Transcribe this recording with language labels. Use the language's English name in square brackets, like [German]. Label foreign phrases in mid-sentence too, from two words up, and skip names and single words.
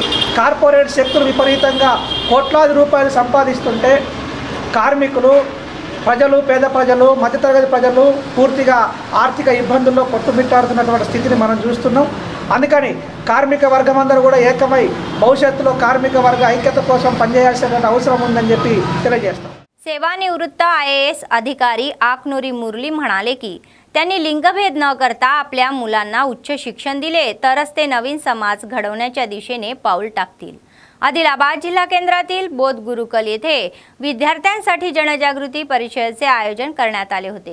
[Telugu] కార్పొరేట్ శక్తులు విపరీతంగా కోట్లాది రూపాయలు సంపాదిస్తుంటే కార్మికులు, ప్రజలు, పేద ప్రజలు, మధ్యతరగతి ప్రజలు పూర్తిగా ఆర్థిక ఇబ్బందుల్లో కొట్టుమిట్టాడుతున్నటువంటి స్థితిని మనం చూస్తున్నాం. అందుకని కార్మిక వర్గం అందరూ కూడా ఏకమై భవిష్యత్తులో కార్మిక వర్గ ఐక్యత కోసం పనిచేయాల్సిన అవసరం ఉందని చెప్పి తెలియజేస్తాం. [Marathi] सेवानिवृत्त IAS अधिकारी आकनुरी मुरली म्हणाले की त्यांनी लिंगभेद न करता आपल्या मुलांना उच्च शिक्षण दिले तरच ते नवीन समाज घडवण्याच्या दिशेने पाऊल टाकतील. आदिलाबाद जिल्हा केंद्रातील बोध गुरुकुल येथे विद्यार्थ्यांसाठी जनजागृती परिषदेचे आयोजन करण्यात आले होते.